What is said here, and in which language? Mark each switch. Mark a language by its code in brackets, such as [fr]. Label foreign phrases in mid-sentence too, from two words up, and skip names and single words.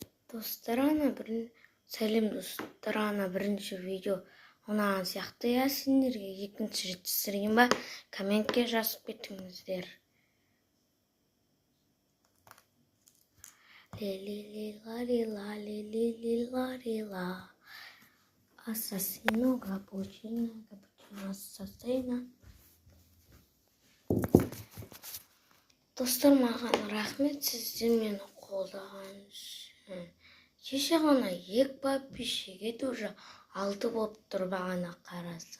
[kk] Сәлем достар, бірінші видео ұнаған сияқты. Сендерге екінші рет түсірген ба, комментке жазып кетіңіздер. Ле-ле-ле-ла-ле-ла-ле-ле-ле-ла-ле-ла. Ассасино, капучино, капучино, ассасино. Достар, маған рахмет, сіздер мені қолдаған үшін. Кеше ғана 2 подписчик уже 6 болып тұр, бағана қарасам.